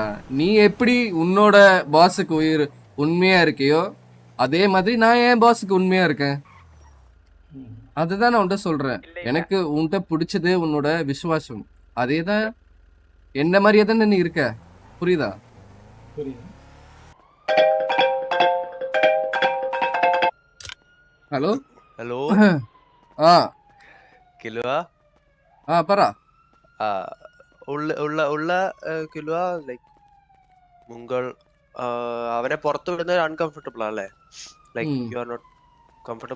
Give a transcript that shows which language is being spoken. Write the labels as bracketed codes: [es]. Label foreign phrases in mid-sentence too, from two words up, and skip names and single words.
[ta] நீ எப்படி உன்னோட பாஸுக்கு உண்மையா இருக்கியோ அதே மாதிரி நான் என் பாஸுக்கு உண்மையா இருக்கேன். அதுதான் நான் உன்கிட்ட சொல்றேன். எனக்கு உன்கிட்ட பிடிச்சது உன்னோட விசுவாசம். அதேதான் என்ன மாதிரியே தானே நீ இருக்க, புரியுதா? புரியுது. [ml] ഹലോ ഹലോ ആ കിലുവ ആ പറ ഉള്ള കിലുവ ലൈക്ക് മുങ്കൾ അവനെ പുറത്തു വിടുന്നത് അൺകംഫർട്ടബിൾ അല്ലേ? [en] like you are not comfortable.